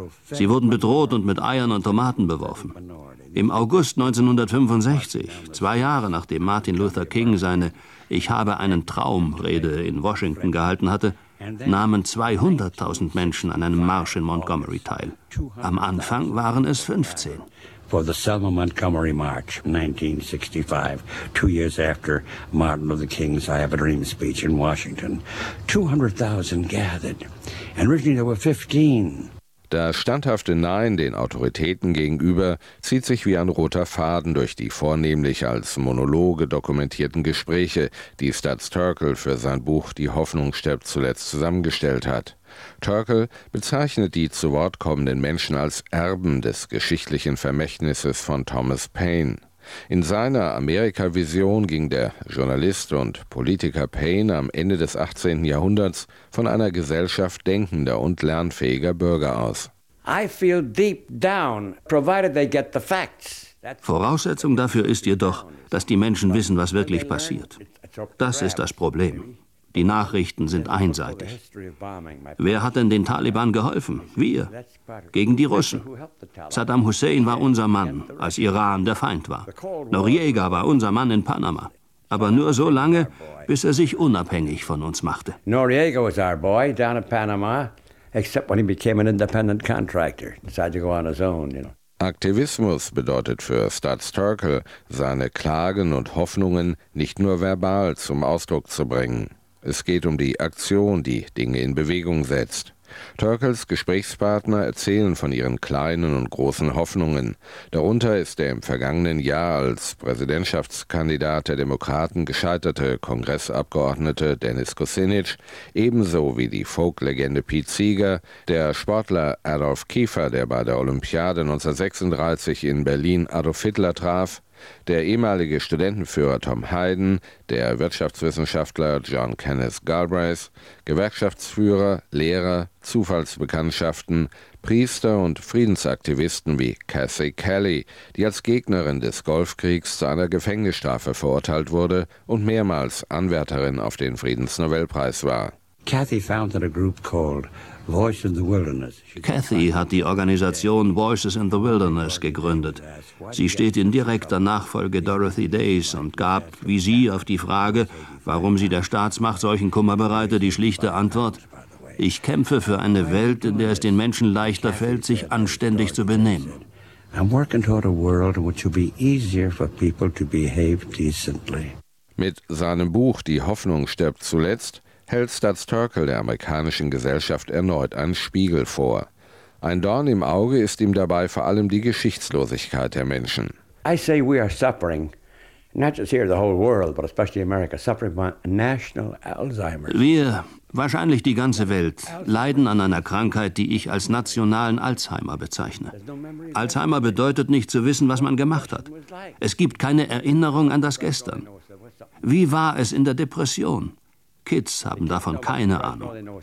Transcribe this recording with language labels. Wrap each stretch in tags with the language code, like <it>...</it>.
<de>Sie wurden bedroht und mit Eiern und Tomaten beworfen. Im August 1965, zwei Jahre nachdem Martin Luther King seine »Ich habe einen Traum«-Rede in Washington gehalten hatte, nahmen 200.000 Menschen an einem Marsch in Montgomery teil. Am Anfang waren es 15.</de> <en>For the Selma Montgomery March 1965, two years after Martin Luther King's I Have a Dream speech in Washington, 200.000 gathered. And originally there were 15.</en> <de>Das standhafte Nein den Autoritäten gegenüber zieht sich wie ein roter Faden durch die vornehmlich als Monologe dokumentierten Gespräche, die Stuart Sturkle für sein Buch »Die Hoffnung stirbt zuletzt« zusammengestellt hat. Sturkle bezeichnet die zu Wort kommenden Menschen als Erben des geschichtlichen Vermächtnisses von Thomas Paine. In seiner Amerika-Vision ging der Journalist und Politiker Paine am Ende des 18. Jahrhunderts von einer Gesellschaft denkender und lernfähiger Bürger aus.</de> <en>I feel deep down, provided they get the facts.</en> <de>Voraussetzung dafür ist jedoch, dass die Menschen wissen, was wirklich passiert. Das ist das Problem. Die Nachrichten sind einseitig. Wer hat denn den Taliban geholfen? Wir. Gegen die Russen. Saddam Hussein war unser Mann, als Iran der Feind war. Noriega war unser Mann in Panama. Aber nur so lange, bis er sich unabhängig von uns machte.</de> <en>Noriega</en> <de>war unser</de> <en>Boy down in Panama, except when he became an independent contractor, decided to go on his own, you know.</en> <de>Aktivismus bedeutet für Studs Terkel, seine Klagen und Hoffnungen nicht nur verbal zum Ausdruck zu bringen. Es geht um die Aktion, die Dinge in Bewegung setzt. Terkels Gesprächspartner erzählen von ihren kleinen und großen Hoffnungen. Darunter ist der im vergangenen Jahr als Präsidentschaftskandidat der Demokraten gescheiterte Kongressabgeordnete Dennis Kucinich, ebenso wie die Folklegende Pete Seeger, der Sportler Adolf Kiefer, der bei der Olympiade 1936 in Berlin Adolf Hitler traf, der ehemalige Studentenführer Tom Hayden, der Wirtschaftswissenschaftler John Kenneth Galbraith, Gewerkschaftsführer, Lehrer, Zufallsbekanntschaften, Priester und Friedensaktivisten wie Cathy Kelly, die als Gegnerin des Golfkriegs zu einer Gefängnisstrafe verurteilt wurde und mehrmals Anwärterin auf den Friedensnobelpreis war.</de> <en>Cathy founded a group called Voice in the Wilderness.</en> <de>Cathy hat die Organisation Voices in the Wilderness gegründet. Sie steht in direkter Nachfolge Dorothy Days und gab, wie sie, auf die Frage, warum sie der Staatsmacht solchen Kummer bereite, die schlichte Antwort: Ich kämpfe für eine Welt, in der es den Menschen leichter fällt, sich anständig zu benehmen.</de> <en>I'm working toward a world in which it will be easier for people to behave decently.</en> <de>Mit seinem Buch Die Hoffnung stirbt zuletzt hält Studs Terkel der amerikanischen Gesellschaft erneut einen Spiegel vor. Ein Dorn im Auge ist ihm dabei vor allem die Geschichtslosigkeit der Menschen.</de> <en>I say we are suffering, not just here the whole world, but especially America, suffering from national Alzheimer's.</en> <de>Wir, wahrscheinlich die ganze Welt, leiden an einer Krankheit, die ich als nationalen Alzheimer bezeichne. Alzheimer bedeutet nicht zu wissen, was man gemacht hat. Es gibt keine Erinnerung an das Gestern. Wie war es in der Depression? Kids haben davon keine Ahnung.</de>